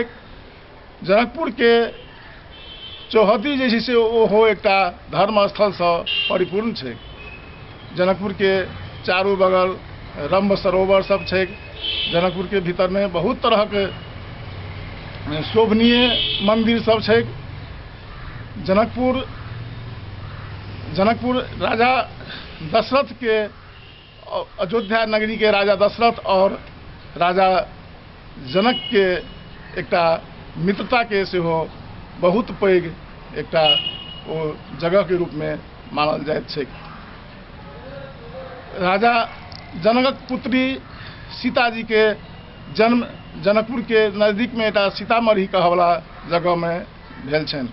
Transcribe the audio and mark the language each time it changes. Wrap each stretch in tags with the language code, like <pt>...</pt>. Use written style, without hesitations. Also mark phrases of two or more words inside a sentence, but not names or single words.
<mai>जनकपुर के चौहद्दी जे छै से ओहो एकटा धर्म स्थल से परिपूर्ण छै। जनकपुर के चारू बगल रंभ सरोवर सब छै। जनकपुर के भीतर में बहुत तरह के शोभनीय मंदिर सब छै। जनकपुर राजा दशरथ के, अयोध्या नगरी के राजा दशरथ और राजा जनक के एकटा मित्रता के सेहो बहुत पैघ एकटा ओ जगह के रूप में मानल जाइत छै। राजा जनकक पुत्री सीता जी के जन्म जनकपुर के नजदीक में एक सीतामढ़ी कहवला जगह में भेल छनि।</mai>